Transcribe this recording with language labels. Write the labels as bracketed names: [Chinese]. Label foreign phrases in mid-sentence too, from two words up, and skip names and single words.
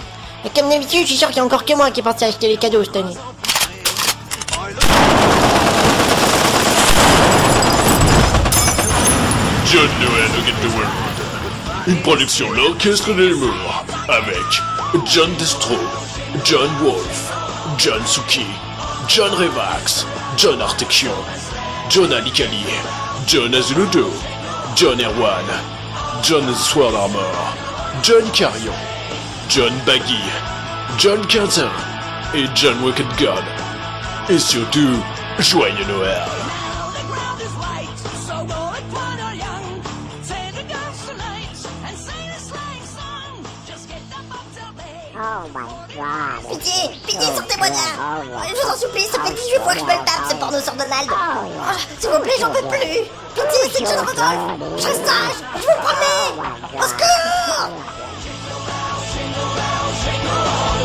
[French] Et comme d'habitude, je suis sûr qu'il y a encore que moi qui est parti acheter les cadeaux cette année. John Noël Against the World. Une production l'Orchestre de l'Humour avec John Destro, John Wolf, John Suki, John Revax, John Artection, John Alicali, John Azulodo, John Erwan, John Sword Armor, John Carrion, John Baggy, John Quintin et John Wicked God. Et surtout, joyeux Noël! [English] Oh my god. [French] Pitié, sortez-moi de là. Je vous en supplie, ça fait 18 fois que je me le tape, ce porno sur Donald. S'il vous plaît, j'en peux plus. Pitié, c'est John Rodolphe. Je reste sage, je vous promets. Au secours.